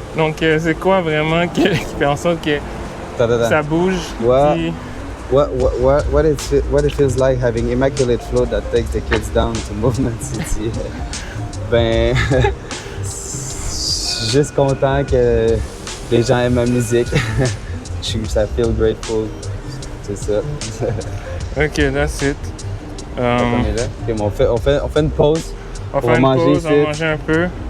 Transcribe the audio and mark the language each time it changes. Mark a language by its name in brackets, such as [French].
[French] Donc, c'est quoi vraiment qui fait en sorte que ça bouge? Puis... [English] What it feels like having immaculate flow that takes the kids down to Movement City? [French] Ben, je suis juste content que les gens aiment ma musique. Ça [English] feel grateful. [French] C'est ça. [English] Ok, that's it. [French] Okay, on fait une pause. On va faire une pause, on va manger un peu.